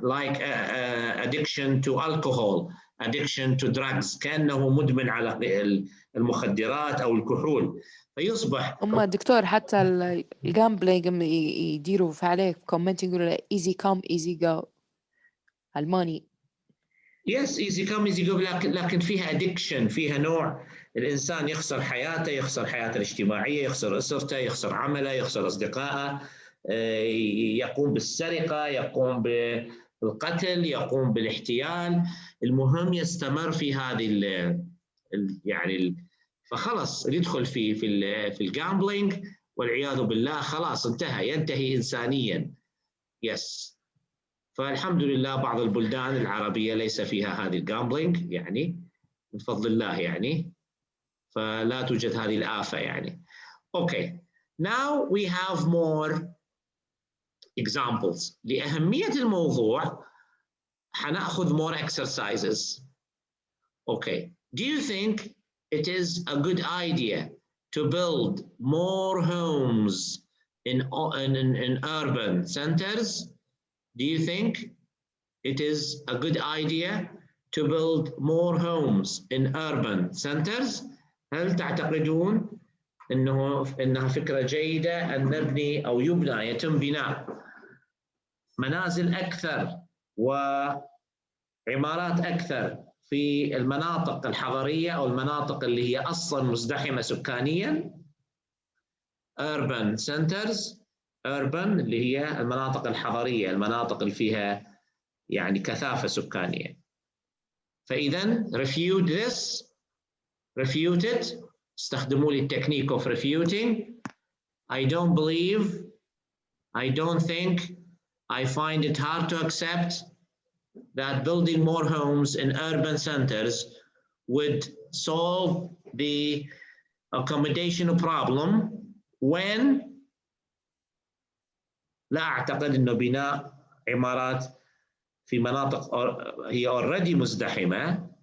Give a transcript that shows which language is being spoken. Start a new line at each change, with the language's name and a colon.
English: like addiction to alcohol, addiction to drugs.
Arabic: كأنه مدمن على المخدرات أو الكحول. فيصبح دكتور حتى الجامبلينج يديروا عليه كومنت يقولوا
English: easy come easy go
Arabic: الماني.
English: Yes, easy come easy go،
Arabic: لكن فيها addiction، فيها نوع الإنسان يخسر حياته، يخسر حياته الاجتماعية، يخسر أسرته، يخسر عمله، يخسر أصدقائه، يقوم بالسرقة، يقوم بالقتل، يقوم بالاحتيال. المهم يستمر في هذه يعني فخلص يدخل في الجامبلينج والعياذ بالله، خلاص انتهى، ينتهي إنسانيا. يس. فالحمد لله بعض البلدان العربية ليس فيها هذه الجامبلينج يعني، من فضل الله يعني، فلا توجد هذه الآفة يعني.
English: Okay, now we have more examples.
Arabic: لأهمية الموضوع حنأخذ more exercises.
English: Okay, do you think it is a good idea to build more homes in urban centers? Do you think it is a good idea to build more homes in urban centers?
Arabic: هل تعتقدون إنها فكرة جيدة أن نبني أو يتم بناء منازل أكثر وعمارات أكثر في المناطق الحضرية أو المناطق اللي هي أصلاً مزدحمة سكانياً؟ urban centers، urban اللي هي المناطق الحضرية، المناطق اللي فيها يعني كثافة سكانية.
English: فإذا refute this، refute it،
Arabic: استخدموا لي
English: technique of refuting. I don't believe, I don't think, I find it hard to accept that building more homes in urban centers would solve the accommodation problem when
Arabic: لا أعتقد أنه بناء عمارات في مناطق هي already مزدحمة.